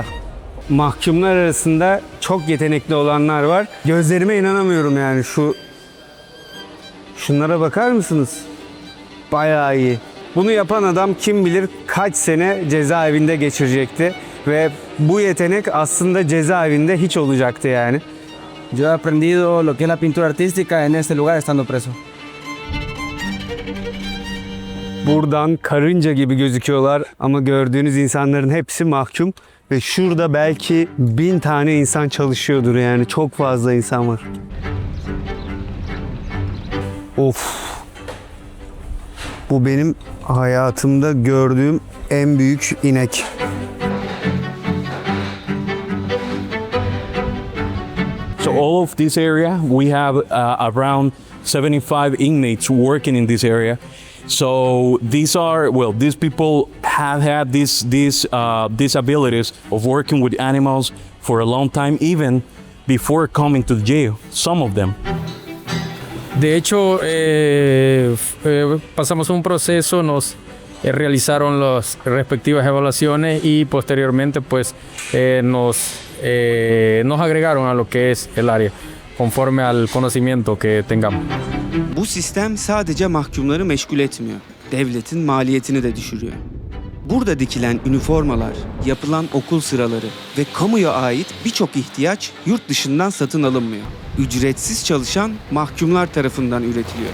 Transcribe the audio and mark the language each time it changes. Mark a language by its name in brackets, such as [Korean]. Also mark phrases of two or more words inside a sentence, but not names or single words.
[Turkish] Mahkumlar arasında çok yetenekli olanlar var. Gözlerime inanamıyorum yani şunlara bakar mısınız? Bayağı iyi. Bunu yapan adam kim bilir kaç sene cezaevinde geçirecekti ve bu yetenek aslında cezaevinde hiç olacaktı yani. [Spanish] Yo he aprendido lo que es la pintura artística en este lugar estando preso. [Turkish] Buradan karınca gibi gözüküyorlar ama gördüğünüz insanların hepsi mahkum ve şurada belki 1000 tane insan çalışıyordur, yani çok fazla insan var. Of. Bu benim hayatımda gördüğüm en büyük inek. [English] So all of this area, we have around 75 inmates working in this area. So these people have had these abilities of working with animals for a long time, even before coming to jail. Some of them. [Spanish] De hecho, pasamos un proceso, nos realizaron las respectivas evaluaciones y posteriormente pues nos agregaron a lo que es el área conforme al conocimiento que tengamos. [Turkish] Bu sistem sadece mahkumları meşgul etmiyor. Devletin maliyetini de düşürüyor. Burada dikilen üniformalar, yapılan okul sıraları ve kamuya ait birçok ihtiyaç yurt dışından satın alınmıyor. Ücretsiz çalışan mahkumlar tarafından üretiliyor.